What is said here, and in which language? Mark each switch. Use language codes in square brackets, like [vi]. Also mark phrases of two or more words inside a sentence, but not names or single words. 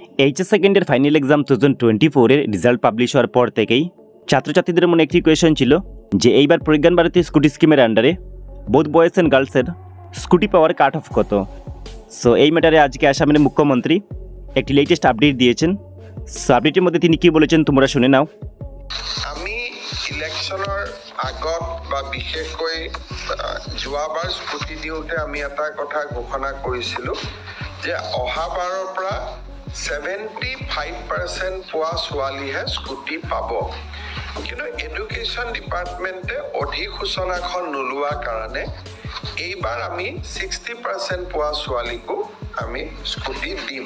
[bn] এইচএস সেকেন্ডের [en] final exam [bn] 2024 এর রেজাল্ট পাবলিশ হওয়ার পর থেকেই ছাত্রছাত্রীদের মনে একটি কোয়েশ্চেন ছিল যে এইবার প্রজ্ঞান ভারতী স্কুটি স্কিমের আন্ডারে [en] both boys and girls [bn] স্কুটি পাওয়ার [en] cut off [bn] কত। সো এই ম্যাটারে আজকে আসামের মুখ্যমন্ত্রী একটি [en] latest update [bn] দিয়েছেন। সো আপডেটের মধ্যে তিনি কি বলেছেন তোমরা শুনে নাও। [as] আমি ইলেকশনৰ আগত বা বিশেষকৈ যোৱাবাৰ স্কুটি দিওঁতে আমি এটা কথা ঘোষণা কৰিছিলোঁ যে অহাবাৰৰ পৰা 75% পোৱা ছোৱালীহে স্কুটি পাব, কিন্তু [en] education departmente [as] অধিসূচনাখন নোলোৱাৰ কাৰণে এইবাৰ আমি 60% পোৱা ছোৱালীকো আমি স্কুটি দিম।